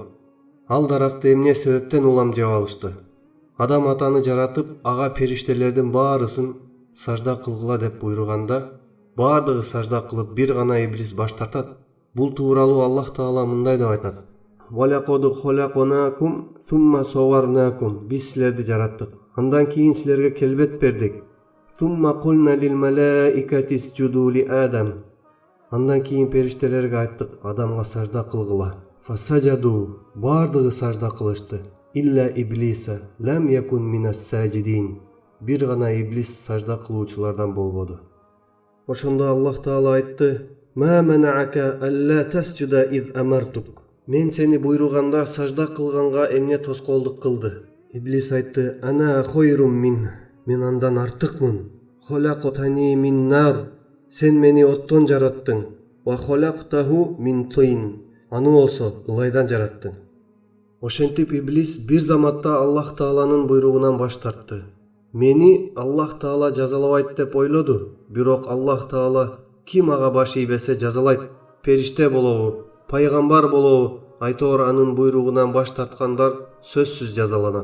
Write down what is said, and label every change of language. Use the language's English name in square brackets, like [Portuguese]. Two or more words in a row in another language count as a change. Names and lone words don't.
[Kyrgyz] Ал даракты эмне себептен улам жеп алышты? Адам атаны жаратып, ага периштелердин баарысын сажда кылгыла деп буйруганда, баардыгы сажда кылып, бир гана иблис баш тартат. Бул тууралуу Аллах Таала мындай деп айтат: [Arabic] «ولقد خلقناكم ثم صورناكم». [Kyrgyz] Биз силерди жараттык. Андан кийин силерге келбет бердик. [Arabic] ثم قلنا للملائكة اسجدوا لآدم. [Kyrgyz] Андан кийин периштелерге айттык, Адамга сажда кылгыла. [Arabic] فسجدوا. [Kyrgyz] Баардыгы сажда кылышты. [Arabic] إلا إبليس لم يكن من الساجدين. [Kyrgyz] Бир гана иблис сажда кылуучулардан болбоду. Ошондо Аллах Таала айтты: [Arabic] «ما منعك ألا تسجد إذ أمرتك». [Kyrgyz] Мен сени буйруганда сажда кылганга эмне тоскоолдук кылды? Иблис айтты: [Arabic] «أنا خير منه». [Kyrgyz] Мен андан артыкмын. [Arabic] خلقتني من نار. [Kyrgyz] Сен мени оттон жараттың. [Arabic] وخلقته من طين. [Kyrgyz] Аны болсо ылайдан жараттың. Ошентип иблис бир заматта Аллах Тааланын буйругунан баш тартты. Мени Аллах Таала жазалабайт деп ойлоду. Бирок Аллах Таала ким ага баш ийбесе жазалайт. Периште болобу, пайгамбар болобу, айтор анын буйругунан баш тарткандар сөзсүз жазаланат.